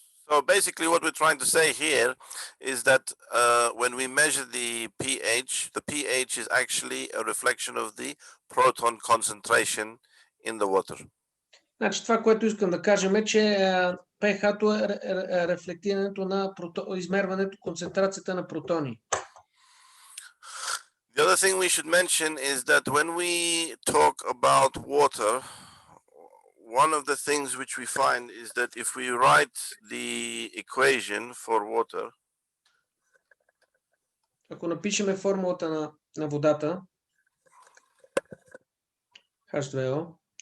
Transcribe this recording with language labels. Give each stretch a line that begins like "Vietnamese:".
English: So basically what we're trying to say here is that when we measure the pH is actually a reflection of the proton concentration in the water.
Bulgarian: Значи това, което искам да кажем е, че pH-то е рефлектирането на измерването концентрацията на протони.
English: The other thing we should mention is that when we talk about water, one of the things which we find is that if we write the equation for water,
Bulgarian: ако напишеме формулата на водата, H2O,